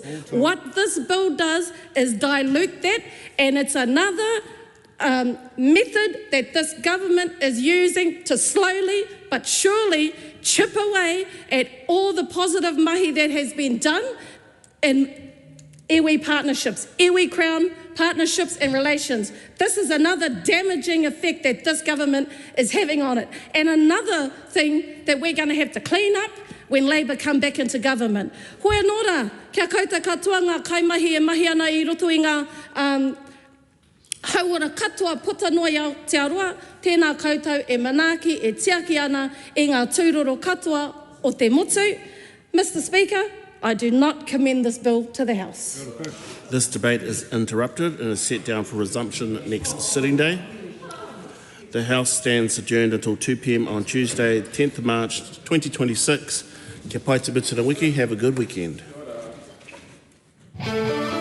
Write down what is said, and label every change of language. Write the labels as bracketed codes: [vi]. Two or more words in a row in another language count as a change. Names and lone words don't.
[en] What this bill does is dilute that, and it's another method that this government is using to slowly but surely chip away at all the positive mahi that has been done in iwi partnerships, iwi Crown partnerships and relations. This is another damaging effect that this government is having on it. And another thing that we're going to have to clean up when Labour come back into government. [mi] Hoi anōra, kia koutou katoa ngā kaimahi e mahi ana I roto I ngā hauora katoa puta noa I Aotearoa, tēnā koutou e manaaki e tiaki ana I ngā tūroro katoa o te motu. [en] Mr. Speaker, I do not commend this bill to the House. This debate is interrupted and is set down for resumption next sitting day. The House stands adjourned until 2 p.m. on Tuesday, 10th of March 2026. [mi] Kia pai te bitura wiki, [en] have a good weekend.